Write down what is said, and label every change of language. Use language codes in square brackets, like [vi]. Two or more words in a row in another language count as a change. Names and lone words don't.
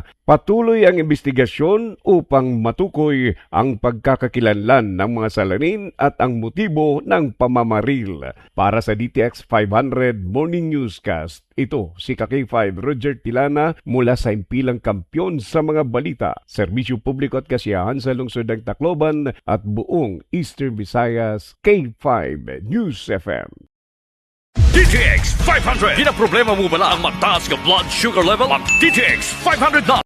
[tl] Patuloy ang investigasyon upang matukoy ang pagkakakilanlan ng mga salarin at ang motibo ng pamamaril. Para sa DTX 500 Morning Newscast, ito si K5 Roger Tilana mula sa himpilang kampyon sa mga balita, serbisyo publiko at kasiyahan sa lungsod ng Tacloban at buong Eastern Visayas, K5 News FM. DTX 500. [hil] Ginaproblema mo bala ang mataas ka [en] blood sugar level? [tl] Ang DTX 500 na.